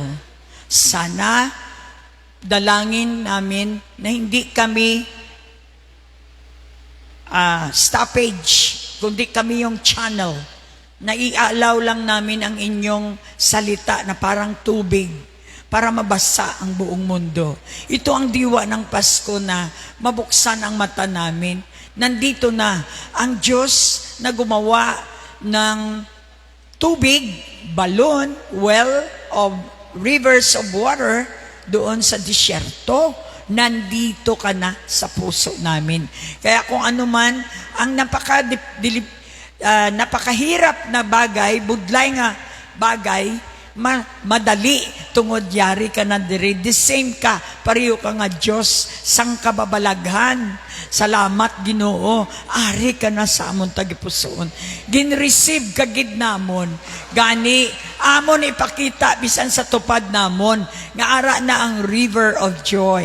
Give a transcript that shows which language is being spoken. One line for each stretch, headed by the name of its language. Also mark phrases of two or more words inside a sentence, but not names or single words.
Filipino: Sana dalangin namin na hindi kami stoppage, kundi kami yung channel naialaw lang namin ang inyong salita na parang tubig para mabasa ang buong mundo. Ito ang diwa ng Pasko na mabuksan ang mata namin. Nandito na ang Diyos na gumawa ng tubig, balon,
English: well of rivers of water
Filipino: doon sa disyerto. Nandito ka na sa puso namin. Kaya kung ano man ang napakahirap na bagay,
Hiligaynon: budlay nga bagay, madali tungod yari ka na diri.
English: The same
Hiligaynon: ka, pareho ka nga Diyos, sang kababalaghan. Salamat Ginoo, ari ka na sa amon tagipusoon. Ginreceive kagid namon. Gani, amon ipakita bisan sa tupad namon, nga ara na ang
English: river of joy.